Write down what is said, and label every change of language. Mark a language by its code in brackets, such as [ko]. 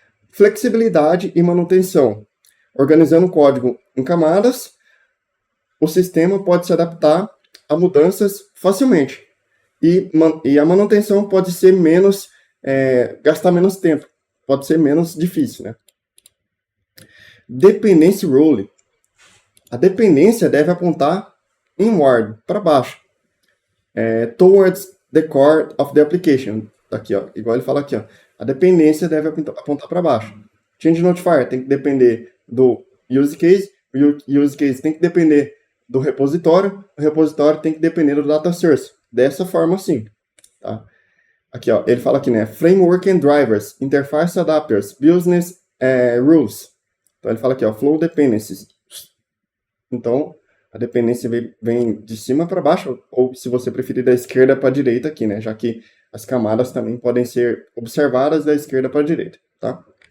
[pt] Flexibilidade e manutenção. Organizando o código em camadas, o sistema pode se adaptar a mudanças facilmente. E a manutenção pode ser menos, gastar menos tempo. Pode ser menos difícil, né? Dependency Rule. A dependência deve apontar inward, para baixo. [en] Towards the core of the application. [pt] Aqui, ó, igual ele fala aqui, ó. A dependência deve apontar para baixo. Change Notifier tem que depender do use case. O use case tem que depender do repositório. O repositório tem que depender do data source. Dessa forma, assim. Tá? Aqui, ó, ele fala aqui, né? [en] Framework and drivers, interface adapters, business rules. [pt] Então, ele fala aqui, ó, flow dependencies. Então, a dependência vem de cima para baixo, ou se você preferir, da esquerda para a direita aqui, né? Já que as camadas também podem ser observadas da esquerda para a direita, tá?